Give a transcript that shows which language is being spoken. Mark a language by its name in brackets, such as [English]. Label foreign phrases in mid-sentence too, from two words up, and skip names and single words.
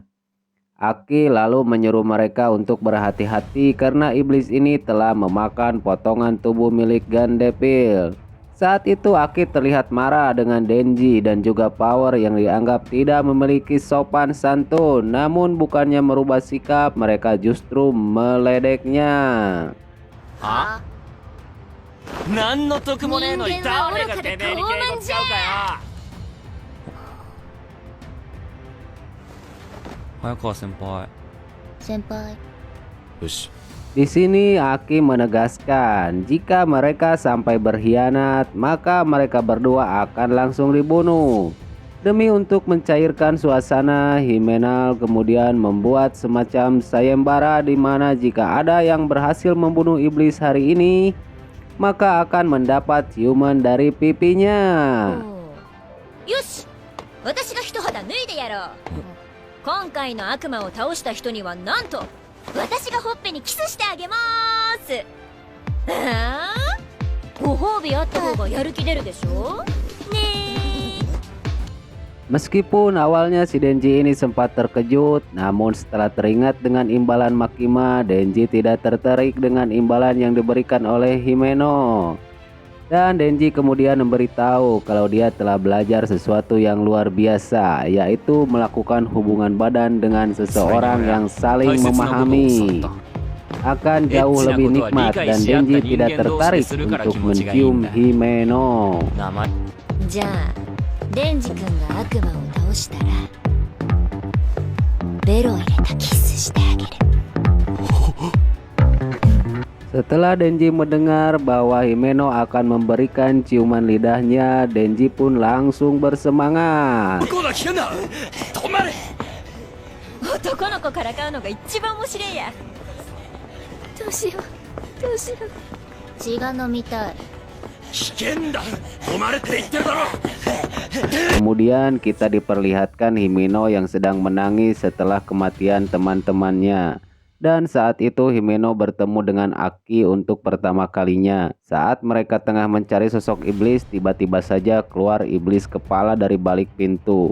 [Indonesian] Aki lalu menyuruh mereka untuk berhati-hati karena iblis ini telah memakan potongan tubuh milik Gandeville. Saat itu Aki terlihat marah dengan Denji dan juga Power yang dianggap tidak memiliki sopan santun. Namun bukannya merubah sikap, mereka justru meledeknya. [Japanese] は何の得もねえのに誰がてめえに敬語使うかよ。早川先輩。先輩よし。 [Indonesian] Di sini Aki menegaskan jika mereka sampai berkhianat maka mereka berdua akan langsung dibunuh. Demi untuk mencairkan suasana, Himenal kemudian membuat semacam sayembara di mana jika ada yang berhasil membunuh iblis hari ini maka akan mendapat ciuman dari pipinya. [Japanese] よし、私が一肌脱いでやろう。今回の悪魔を倒した人にはなんと私がほっぺにキスしてあげまーす。ああ、ご褒美あった方がやる気出るでしょね。 [Indonesian] Meskipun awalnya si Denji ini sempat terkejut, namun setelah teringat dengan imbalan Makima, Denji tidak tertarik dengan imbalan yang diberikan oleh Himeno. Dan Denji kemudian memberitahu kalau dia telah belajar sesuatu yang luar biasa, yaitu melakukan hubungan badan dengan seseorang yang saling memahami. Akan jauh lebih nikmat dan Denji tidak tertarik untuk mencium Himeno. [Japanese] 名前。じゃあ、デンジ君が悪魔を倒したらベロ入れたキスしてあげる。 [Indonesian] Setelah Denji mendengar bahwa Himeno akan memberikan ciuman lidahnya, Denji pun langsung bersemangat. [Japanese] 向こうが危険だ。止まれ。男の子からかうのが一番面白いや。どうしようどうしよう。血が飲みたい。危険だ。止まれって言ってるだろ。 [Indonesian] Kemudian kita diperlihatkan Himeno yang sedang menangis setelah kematian teman-temannya. Dan saat itu Himeno bertemu dengan Aki untuk pertama kalinya. Saat mereka tengah mencari sosok iblis, tiba-tiba saja keluar iblis kepala dari balik pintu.